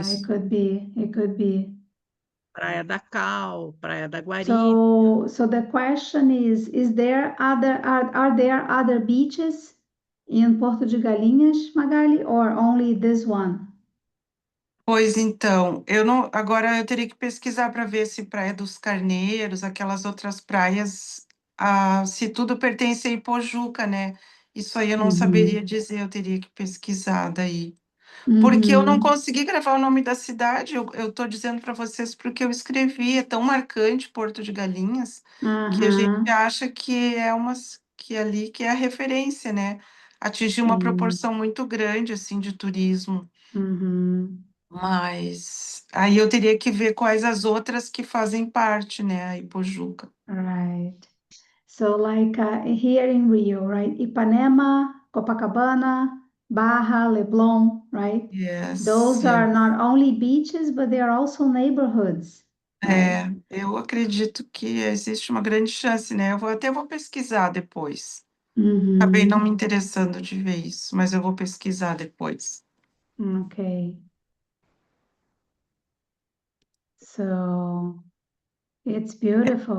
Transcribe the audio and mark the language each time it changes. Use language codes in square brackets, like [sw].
[pt] Isso. [en] could be. It could be. [pt] Praia da Cal, Praia da Guarita. [en] So the question is there are there other beaches in Porto de Galinhas, Magali, or only this one? [pt] Pois então, eu não. Agora eu teria que pesquisar para ver se Praia dos Carneiros, aquelas outras praias, se tudo pertence a Ipojuca, né? Isso aí eu não saberia dizer, eu teria que pesquisar daí. Porque eu não consegui gravar o nome da cidade, eu estou dizendo para vocês porque eu escrevi, é tão marcante Porto de Galinhas, que a gente acha que é que ali que é a referência, né? Atingiu uma proporção muito grande assim de turismo. Mas aí eu teria que ver quais as outras que fazem parte, né, a Ipojuca. [en] Right. So like here in Rio, right? Ipanema, Copacabana, Barra, Leblon, right? Yes, Those are yes. not only beaches, but they are also neighborhoods, right? [pt] Eu acredito que existe uma grande chance, né? Eu vou pesquisar depois. Acabei não me interessando de ver isso, mas eu vou pesquisar depois. [en] Okay. So it's beautiful.